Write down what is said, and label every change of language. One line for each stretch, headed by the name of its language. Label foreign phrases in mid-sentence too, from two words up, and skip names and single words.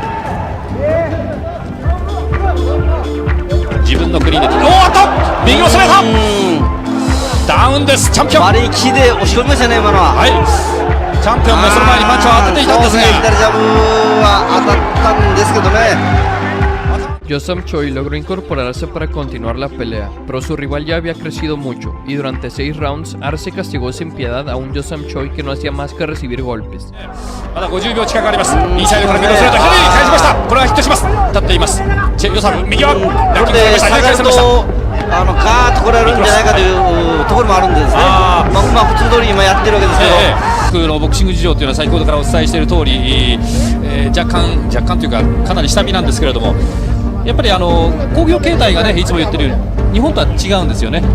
Japanese: 自分の国でおーっと右を攻めたダウンです。チャンピオン割り切りで押し込みましたね今のは。はい、チャンピオンもその前にパンチを当てていたんですが、左ジャブは当たったんですけどね。
Spanish: Yo Sam Choi logró incorporarse para continuar la pelea, pero su rival ya había crecido mucho, y durante 6 rounds, Arce castigó sin piedad a un Yo Sam Choi que no hacía más que recibir golpes.
Japanese: まだ50秒近くあります。インサイドからミドルストレート、左に返しました。これはヒットします。立っています。チェ・ヨサム、右はこれで下がるとガーッと来られるんじゃないかというところもあるんですね。普通通り今やってるわけですけど、僕のボクシング事情というのは先ほどからお伝えしている通り、若干というかかなり下火なんですけれども、やっぱり興行形態がね、いつも言ってるように日本とは違うんですよね。